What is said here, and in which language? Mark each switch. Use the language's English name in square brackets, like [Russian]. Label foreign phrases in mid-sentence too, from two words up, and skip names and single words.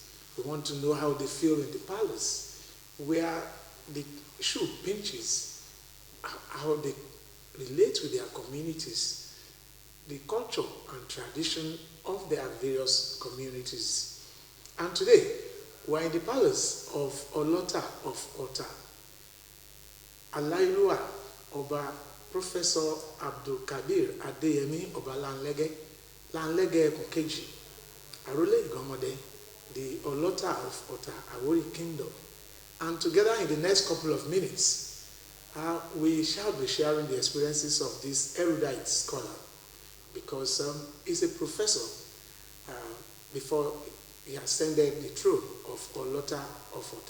[English] We want to know how they feel in the palace, where the shoe pinches, how they relate with their communities, the culture and tradition of their various communities. And today, we're in the palace of Olota of Ota. Alailua Oba Professor Abdul Kabir Adeyemi Oba Lanlege Kokeji, Arole Igomode, the Olota of Ota Awori Kingdom. And together in the next couple of minutes, we shall be sharing the experiences of this erudite scholar, because he's a professor before he ascended the throne of Olota of Ota.